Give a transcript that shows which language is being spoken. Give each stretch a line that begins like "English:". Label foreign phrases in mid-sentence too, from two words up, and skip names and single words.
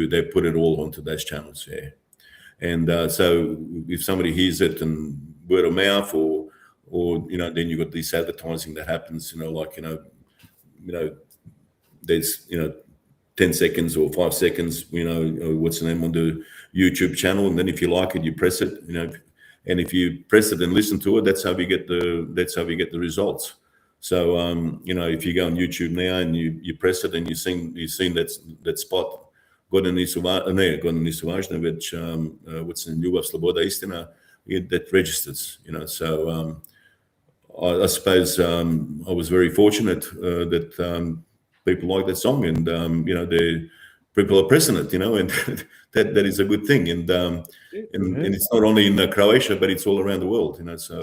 English: They put it all onto those channels, yeah. And so if somebody hears it and word of mouth, or then you got this advertising that happens, there's 10 seconds or 5 seconds, what's the name on the YouTube channel, and then if you like it, you press it, and if you press it and listen to it, that's how we get the results. So if you go on YouTube now and you press it and you've seen that spot,
Croatian: Godina nisu važne, već
English: what's in
Croatian: Ljubav, Sloboda, Istina,
English: that registers, So I suppose I was very fortunate that people like that song, and people are pressing it, and that is a good thing, and it's not only in Croatia, but it's all around the world, So